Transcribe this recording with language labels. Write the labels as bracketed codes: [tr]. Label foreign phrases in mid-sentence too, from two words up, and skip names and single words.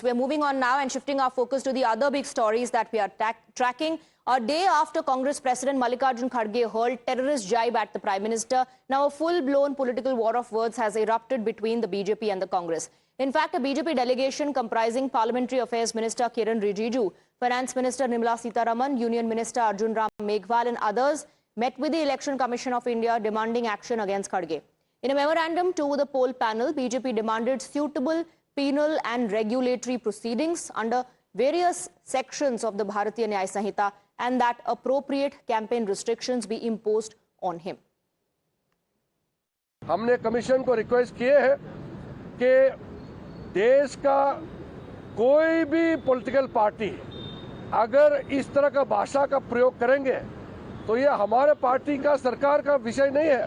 [en] We're moving on now and shifting our focus to the other big stories that we are tracking. A day after Congress President Mallikarjun Kharge hurled terrorist jibe at the Prime Minister, now a full-blown political war of words has erupted between the BJP and the Congress. In fact, a BJP delegation comprising Parliamentary Affairs Minister Kiran Rijiju, Finance Minister Nirmala Sitharaman, Union Minister Arjun Ram Meghwal and others met with the Election Commission of India demanding action against Kharge. In a memorandum to the poll panel, BJP demanded suitable penal and regulatory proceedings under various sections of the Bharatiya Nyaya Sanhita and that appropriate campaign restrictions be imposed on him. [hi] हमने कमीशन को रिक्वेस्ट किए हैं कि देश का कोई भी [en] political party [hi] अगर इस तरह का भाषा का प्रयोग करेंगे तो ये हमारे पार्टी का सरकार का विषय नहीं है।